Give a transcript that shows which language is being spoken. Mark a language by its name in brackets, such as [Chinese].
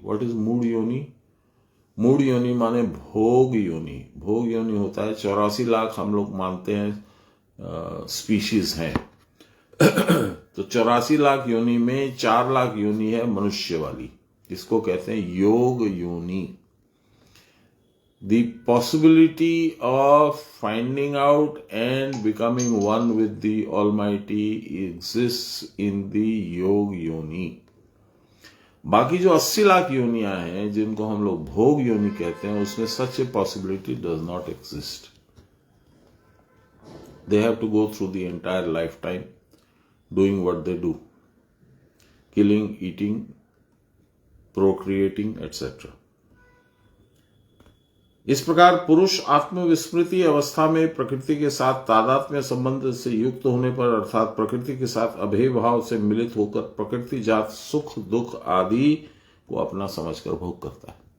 [English] what is [Hindi] मूढ़ योनि? मूढ़ योनि माने भोग योनि। भोग योनि होता है 84 लाख हम लोग मानते हैं स्पीशीज हैं। तो 84 लाख योनि में 4 लाख योनि है मनुष्य वाली। इसको कहते हैं योग योनि। [English] The possibility of finding out and becoming one with the Almighty exists in the yog yoni. [Hindi] बाकी जो 80 लाख योनियां हैं जिनको हम लोग भोग योनि कहते हैं, उसमें [English] such a possibility does not exist. They have to go through the entire lifetime doing what they do, killing, eating, procreating, etc. [Hindi] इस प्रकार पुरुष आत्मविस्मृति अवस्था में प्रकृति के साथ तादात्म्य संबंध से युक्त होने पर अर्थात प्रकृति के साथ अभेद भाव से मिलित होकर प्रकृति जात सुख दुख आदि को अपना समझकर भोग करता है।